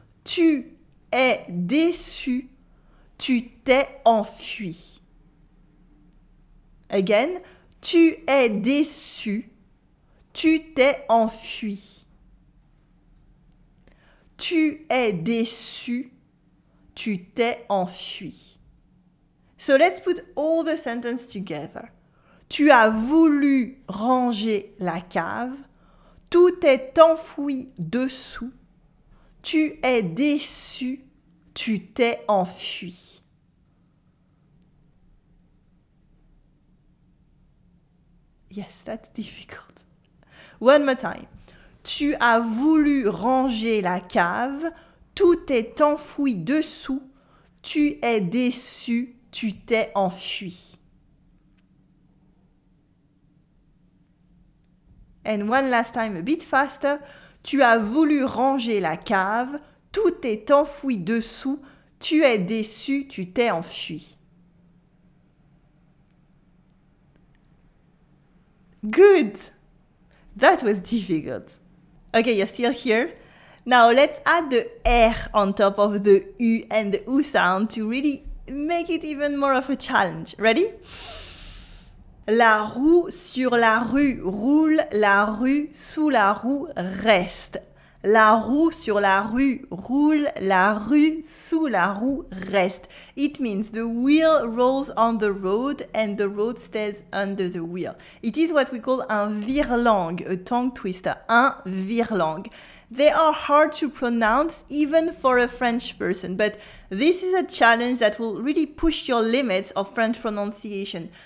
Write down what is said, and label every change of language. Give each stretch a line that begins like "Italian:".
French: Tu es déçu, tu t'es enfui.
English: Again.
French: Tu es déçu, tu t'es enfui. Tu es déçu, tu t'es enfui.
English: So let's put all the sentences together.
French: Tu as voulu ranger la cave, tout est enfoui dessous, tu es déçu, tu t'es enfui.
English: Yes, that's difficult. One more time.
French: Tu as voulu ranger la cave, tout est enfoui dessous, tu es déçu, tu t'es enfui.
English: And one last time, a bit faster.
French: Tu as voulu ranger la cave, tout est enfoui dessous, tu es déçu, tu t'es enfui.
English: Good! That was difficult. Okay, you're still here? Now let's add the R on top of the U and the U sound to really make it even more of a challenge. Ready?
French: La roue sur la rue roule, la rue sous la roue reste. La roue sur la rue roule, la rue sous la roue reste.
English: It means the wheel rolls on the road and the road stays under the wheel. It is what we call un vire-langue, a tongue twister, un vire-langue. They are hard to pronounce even for a French person, but this is a challenge that will really push your limits of French pronunciation.